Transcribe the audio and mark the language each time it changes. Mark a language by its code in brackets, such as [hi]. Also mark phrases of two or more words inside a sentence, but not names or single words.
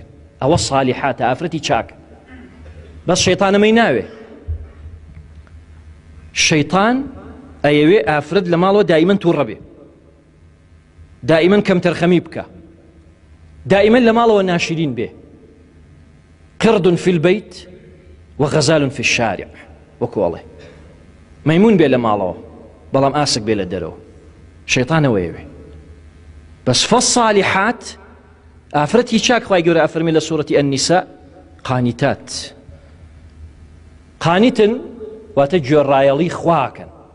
[ckb] ئەوە صالحاتە، ئافرەتی چاکە. بەس شەیطان ئەمەی ناوێ. شەیطان ئەیەوێ ئافرەت لە ماڵەوە دائیمەن تووڕە بێ، دائیمەن کەم تەرخەمی بکە، دائیمەن لە ماڵەوە ناشرین بێ. [ar] قرد في البيت وغزال في الشارع، [ckb] وەکو ئەڵێ مەیمون بێ لە ماڵەوە بەڵام ئاسک بێ لە دەرەوە. شەیطان ئەوەیەوێ. بەس فەالصالحات ئافرەتی چاک خوای گەورە ئەفەرمێ لە سوورەتی ئەنیسا قانیتات. قانیتن واتە گوێڕایەڵی خواکەن.